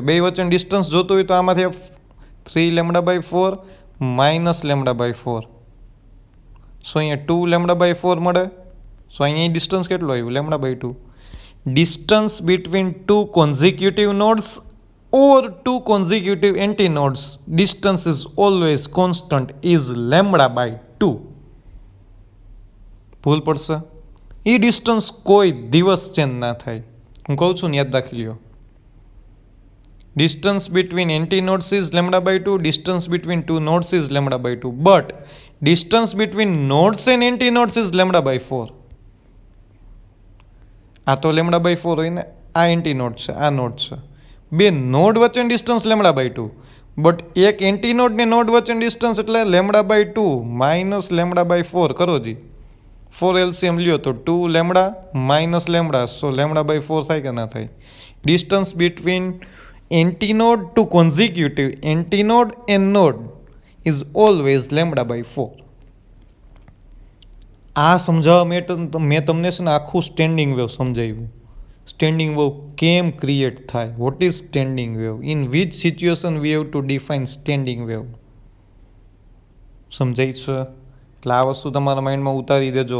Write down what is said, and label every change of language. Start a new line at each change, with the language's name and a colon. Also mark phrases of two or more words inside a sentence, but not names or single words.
Gujarati: બે વચ્ચેનું ડિસ્ટન્સ જોતું હોય તો આમાંથી 3 λ/4 માઇનસ λ/4. સો અહીંયા 2 λ/4 મળે. સો અહીંયા ડિસ્ટન્સ કેટલું આવ્યું? λ/2.
English: distance between two consecutive nodes or two consecutive antinodes, distance is always constant is lambda by 2.
Gujarati: ભૂલ પડશે. એ ડિસ્ટન્સ કોઈ દિવસ ચેન્જ ના થાય. હું કહું છું ને યાદ રાખી લ્યો.
English: Distance between antinodes is lambda by 2, distance between two nodes is lambda by 2, but distance between nodes and antinodes is lambda by 4.
Gujarati: આ તો
English: lambda by 4
Gujarati: હોય ને, આ એન્ટીનોડ છે, આ નોડ છે. બે નોડ વચ્ચેની ડિસ્ટન્સ
English: lambda by 2,
Gujarati: બટ એક એન્ટીનોડ ને નોડ વચ્ચેની ડિસ્ટન્સ એટલે
English: lambda by 2 minus lambda by 4
Gujarati: કરો જી. 4 LCM લ્યો તો
English: 2 lambda minus lambda, so lambda by 4
Gujarati: થાય કે ના થાય.
English: distance between antinode to consecutive antinode and node is always lambda by 4.
Gujarati: આ સમજાવવા મેં તમને છે ને આખું
English: standing wave
Gujarati: સમજાવ્યું.
English: standing wave
Gujarati: કેમ ક્રિએટ થાય,
English: what is standing wave, in which situation we have to define standing wave.
Gujarati: સમજાય છે? એટલે આ વસ્તુ તમારા માઇન્ડમાં ઉતારી દેજો.